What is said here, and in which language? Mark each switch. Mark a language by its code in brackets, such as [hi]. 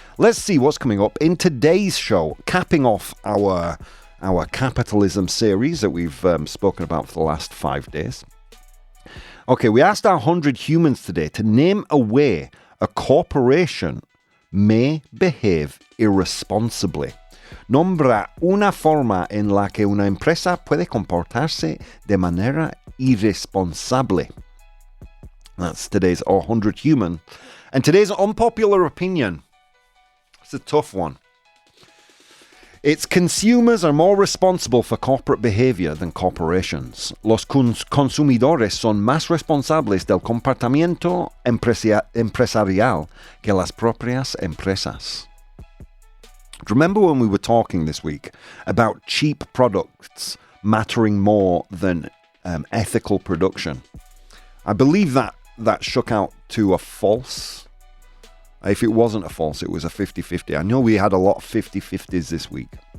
[en] Let's see what's coming up in today's show, capping off our capitalism series that we've spoken about for the last 5 days. Okay, we asked our 100 humans today to name a way a corporation may behave irresponsibly. [es] Nombra una forma en la que una empresa puede comportarse de manera irresponsable. [en] That's today's 100 human. And today's unpopular opinion. It's a tough one. Its consumers are more responsible for corporate behavior than corporations. [es] Los consumidores son más responsables del comportamiento empresarial que las propias empresas. [en] Remember when we were talking this week about cheap products mattering more than ethical production? I believe that shook out to a false. If it wasn't a false, it was a 50-50. I know we had a lot of 50-50s this week.